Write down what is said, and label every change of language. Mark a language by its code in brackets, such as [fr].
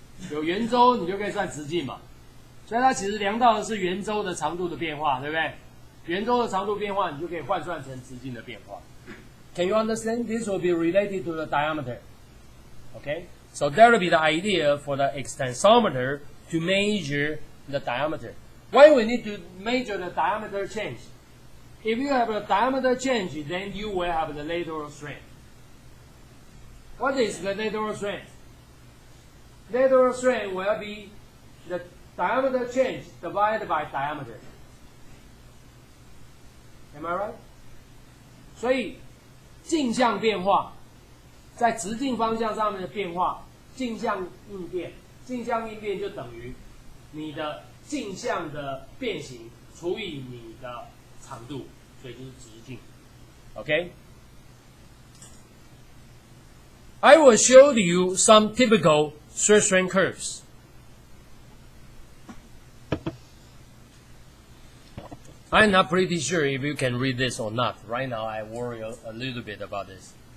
[zh] 有圆周，你就可以算直径嘛。所以它其实量到的是圆周的长度的变化，对不对？圆周的长度变化，你就可以换算成直径的变化。 [en] Can you understand? This will be related to the diameter. Okay, so that will be the idea for the extensometer to measure the diameter. Why we need to measure the diameter change? If you have a diameter change, then you will have the lateral strain. What is the lateral strain? Lateral strain will be the diameter change divided by diameter. Am I right? [zh] 所以径向变化，在直径方向上面的变化，径向应变，径向应变就等于你的径向的变形除以你的长度，所以就是直径。 [en] OK? I will show you some typical stress strain curves. I'm not pretty sure if you can read this or not. Right now, I worry a little bit about this.